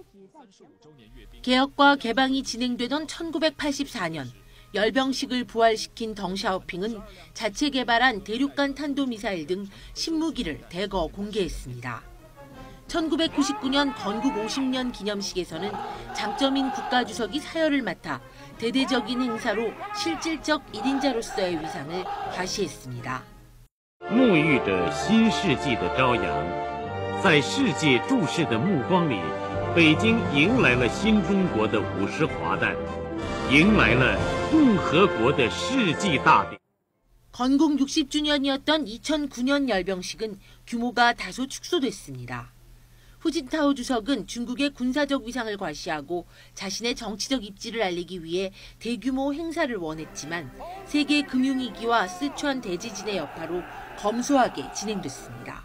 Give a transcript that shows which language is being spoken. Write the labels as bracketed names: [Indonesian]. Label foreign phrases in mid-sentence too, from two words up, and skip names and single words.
[Korean] 개혁과 개방이 진행되던 1984년 열병식을 부활시킨 덩샤오핑은 자체 개발한 대륙간 탄도미사일 등 신무기를 대거 공개했습니다. 1999년 건국 50년 기념식에서는 장점인 국가주석이 사열을 맡아 대대적인 행사로 실질적 1인자로서의 위상을 과시했습니다. [Chinese] 沐浴着新世纪的朝阳，在世界注视的目光里，北京迎来了新中国的50华诞，迎来了共和国的世纪大典。 [Korean] 건국 60주년이었던 2009년 열병식은 규모가 다소 축소됐습니다. 후진타오 주석은 중국의 군사적 위상을 과시하고 자신의 정치적 입지를 알리기 위해 대규모 행사를 원했지만 세계 금융위기와 스촨 대지진의 여파로 검소하게 진행됐습니다.